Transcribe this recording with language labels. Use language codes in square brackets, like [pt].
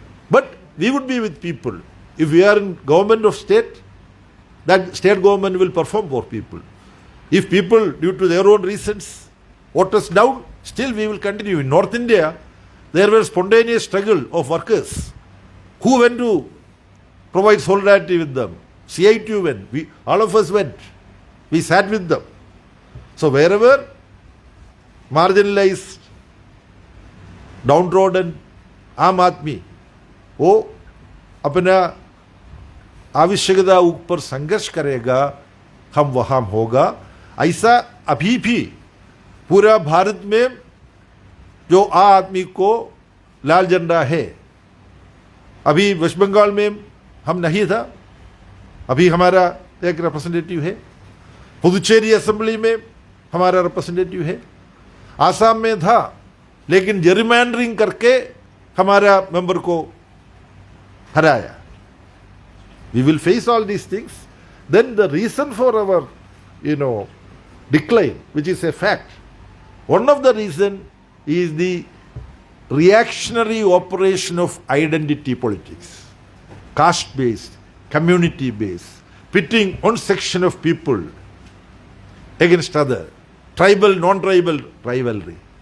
[en] But we would be with people. If we are in government of state, that state government will perform for people. If people, due to their own reasons, vote us down, still we will continue. In North India, there was spontaneous struggle of workers who went to provide solidarity with them. CITU went. All of us went. We sat with them. So wherever marginalized, downtrodden [hi] आम आदमी वो अपना आवश्यकता ऊपर संघर्ष करेगा, हम वहाँ होगा. ऐसा अभी भी पूरा भारत में जो आदमी को लाल झंडा है. अभी वेस्ट बंगाल में हम नहीं था, अभी हमारा एक रिप्रेजेंटेटिव है. पुदुचेरी असेंबली में हमारा रिप्रेजेंटेटिव है. आसाम में था, लेकिन जेरिमैंडरिंग करके हमारा मेंबर को हराया. [en] We will face all these things. Then the reason for our, decline, which is a fact, one of the reason is the reactionary operation of identity politics, caste-based, community-based, pitting one section of people against other, tribal, non-tribal rivalry.